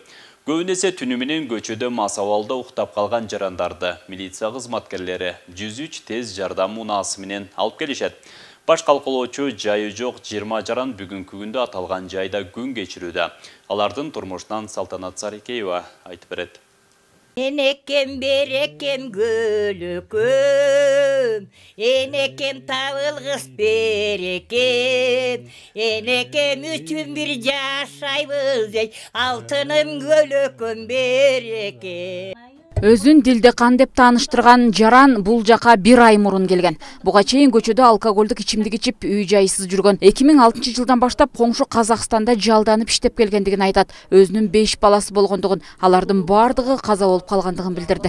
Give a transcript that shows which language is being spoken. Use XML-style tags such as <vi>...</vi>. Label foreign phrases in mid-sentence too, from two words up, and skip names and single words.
<ky>Көбүн эсе түнү менен көчөдө мас абалда уктап калган жарандарды милиция кызматкерлери 103 тез жардам унаасы менен алып келишет. Баш калкалоочу жайы жок 20 жаран бүгүнкү күндө аталган жайда күн кечирүүдө. Алардын турмушунан Салтанат Сарыкеева айтып берет. Enekем berekem gölüküm, enekem tavılgıs berekem, enekem üçün bir yaşaybız ey, altınım gölüküm berekem. Өзүн дилде кан деп тааныштырган жаран бул жака 1 ай мурун келген. Буга чейин көчөдө алкоголдук ичимдик ичип, үй-жайсыз жүргөн. 2006 жылдан баштап коңшу Казакстанда жалданып иштеп келгендигин айтат. Өзүнүн 5 баласы болгондугун, алардын бардыгы каза болуп калгандыгын билдирди.</ky>